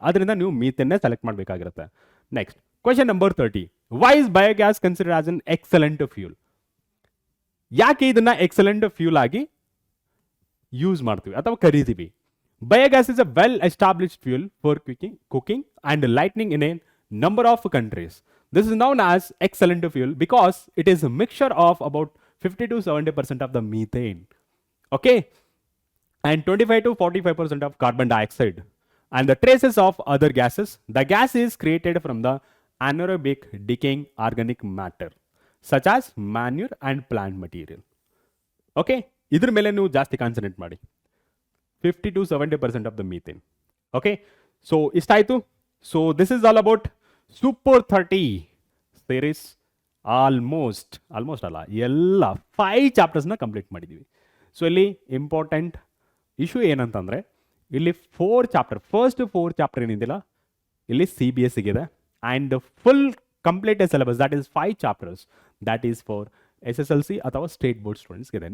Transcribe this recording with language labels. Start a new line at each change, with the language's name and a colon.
Kannada: ಅದರಿಂದ ನೀವು ಮೀಥೇನ್ನೇ select ಮಾಡಬೇಕಾಗಿರುತ್ತೆ. Next, question number 30.
English: Why is biogas considered as an excellent fuel?
Kannada: ಯಾಕೆ ಇದನ್ನ ಎಕ್ಸಲೆಂಟ್ ಫ್ಯೂಲ್ ಆಗಿ ಯೂಸ್ ಮಾಡ್ತೀವಿ ಅಥವಾ ಕರಿತೀವಿ?
English: Biogas is a well established fuel for cooking and lightning in a number of countries. This is known as excellent fuel because it is a mixture of about 50 to 70% of the methane. Okay, and 25 to 45% of carbon dioxide and the traces of other gases. The gas is created from the anaerobic decaying organic matter such as manure and plant material.
Kannada: Okay, ಇದ್ರ ಮೇಲೆ ನೀವು ಜಾಸ್ತಿ concentrate ಮಾಡಿ.
English: 50 to 70% of the methane. Okay, so
Kannada: ಇಷ್ಟಾಯ್ತು.
English: So this is all about Super 30 series.
Kannada: Almost ಅಲ್ಲ, ಎಲ್ಲ 5 ಚಾಪ್ಟರ್ಸ್ನ complete ಮಾಡಿದ್ದೀವಿ. So ಇಲ್ಲಿ important issue ಏನಂತಂದರೆ, ಇಲ್ಲಿ 4 ಚಾಪ್ಟರ್, ಫಸ್ಟ್ 4 ಚಾಪ್ಟರ್ ಏನಿದೆಯಲ್ಲ ಇಲ್ಲಿ CBSE ಇದೆ.
English: and full complete syllabus that is 5 chapters, that is for SSLC
Kannada: ಅಥವಾ ಸ್ಟೇಟ್ ಬೋರ್ಡ್ ಸ್ಟೂಡೆಂಟ್ಸ್ಗೆ ಇದೆ.